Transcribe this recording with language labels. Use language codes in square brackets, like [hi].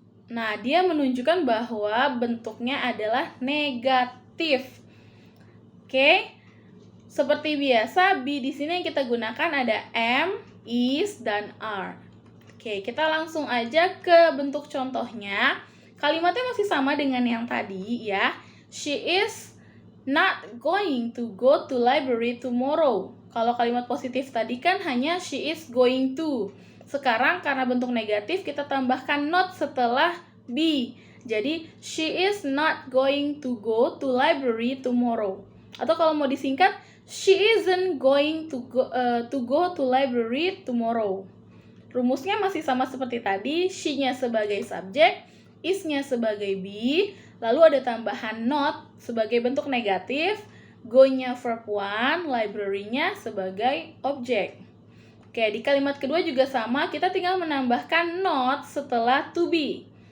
[id] Nah, dia menunjukkan bahwa bentuknya adalah negatif. Oke. Seperti biasa, be di sini yang kita gunakan ada am, is, dan are. Oke, kita langsung aja ke bentuk contohnya. Kalimatnya masih sama dengan yang tadi ya. [en] She is not going to go to library tomorrow. [id] Kalau kalimat positif tadi kan hanya she is going to. Sekarang karena bentuk negatif kita tambahkan not setelah be. Jadi [en] she is not going to go to library tomorrow. [id] Atau kalau mau disingkat, [en] she isn't going to go to library tomorrow. [id] Rumusnya masih sama seperti tadi, she-nya sebagai subjek, is-nya sebagai be, lalu ada tambahan not sebagai bentuk negatif, go-nya verb 1, library-nya sebagai objek. Oke, di kalimat kedua juga sama, kita tinggal menambahkan not setelah to be.